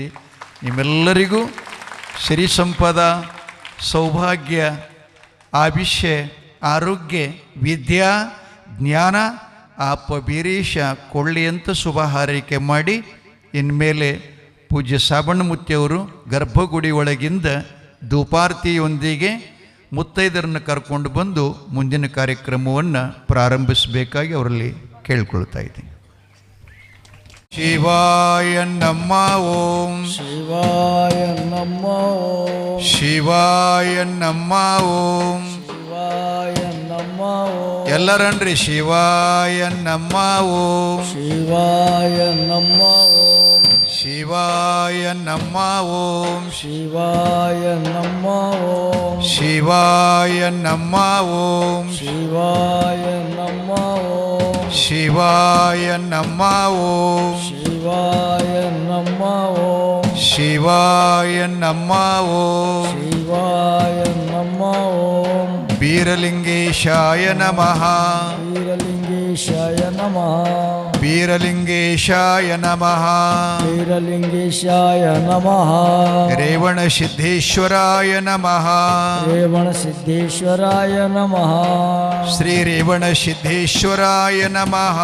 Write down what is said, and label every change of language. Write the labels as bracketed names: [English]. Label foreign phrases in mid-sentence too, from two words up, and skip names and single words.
[Kannada] ನಿಮ್ಮೆಲ್ಲರಿಗೂ ಸಿರಿ ಸಂಪದ, ಸೌಭಾಗ್ಯ, ಆಯುಷ್ಯ, ಆರೋಗ್ಯ, ವಿದ್ಯಾ, ಜ್ಞಾನ ಅಪ್ಪ ಬೀರೀಶ ಕೊಳ್ಳಿ ಅಂತ ಶುಭ ಹಾರೈಕೆ ಮಾಡಿ, ಇನ್ಮೇಲೆ ಪೂಜ್ಯ ಸಾಬಣ್ಣಮೂರ್ತಿಯವರು ಗರ್ಭಗುಡಿ ಒಳಗಿಂದ ಧೂಪಾರ್ತಿಯೊಂದಿಗೆ ಮುತ್ತೈದರನ್ನು ಕರ್ಕೊಂಡು ಬಂದು ಮುಂದಿನ ಕಾರ್ಯಕ್ರಮವನ್ನು ಪ್ರಾರಂಭಿಸಬೇಕಾಗಿ ಅವರಲ್ಲಿ ಕೇಳ್ಕೊಳ್ತಾ ಇದ್ದೀನಿ. [Sanskrit] ಶಿವಾಯ ನಮ ಓಂ, ಶಿವಾಯ ನಮ ಓಂ, ಶಿವಾಯ ನಮ ಓಂ, ಶಿವಾಯ ನಮ ಓಂ. ಎಲ್ಲರನ್ರಿ ಶಿವಾಯ ನಮ ಓಂ, ಶಿವಾಯ ನಮ ಓಂ, ಶಿವಾಯ ನಮ ಓಂ, ಶಿವಾಯ ನಮ ಓಂ, ಶಿವಾಯ ನಮ ಓಂ, ಶಿವಾಯ ನಮ ಓಂ, ಶಿವಾಯ ನಮ ಓಂ, ಶಿವಾಯ ನಮ ಓಂ, ಶಿವಾಯ ನಮ ಓಂ, ಶಿವಾಯ ನಮ ಓಂ. ಬೀರಲಿಂಗೇಶಾಯ ನಮಃ, ವೀರಲಿಂಗೇಶಾಯ ನಮಃ, ಬೀರಲಿಂಗೇಶಾಯ ನಮಃ, ವೀರಲಿಂಗೇಶಾಯ ನಮಃ, ರೇವಣ ಸಿದ್ದೇಶ್ವರಾಯ ನಮಃ, ರೇವಣ ಸಿದ್ದೇಶ್ವರಾಯ ನಮಃ, ಶ್ರೀ ರೇವಣ ಸಿದ್ದೇಶ್ವರಾಯ ನಮಃ,